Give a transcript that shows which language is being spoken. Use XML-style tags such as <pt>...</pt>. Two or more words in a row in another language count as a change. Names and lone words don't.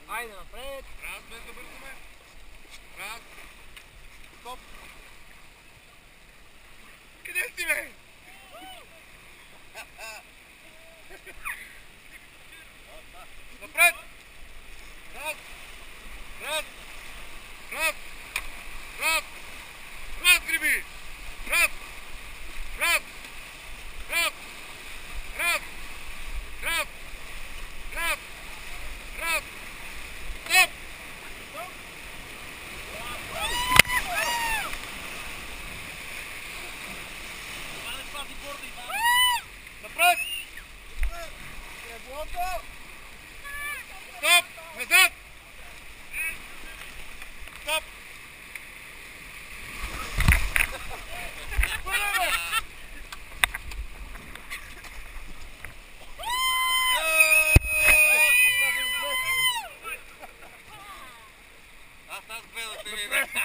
<bg>Айде напред. Раз, без да бързаме. Раз. Стоп. Къде си, бе? Напред. Раз. Раз. Раз. Раз. Раз, гриби. Раз. Раз. Раз. Раз. Раз. Раз. Раз. Стоп. Напред. Стоп. Назад. Стоп. Аз гледах те видя.</bg>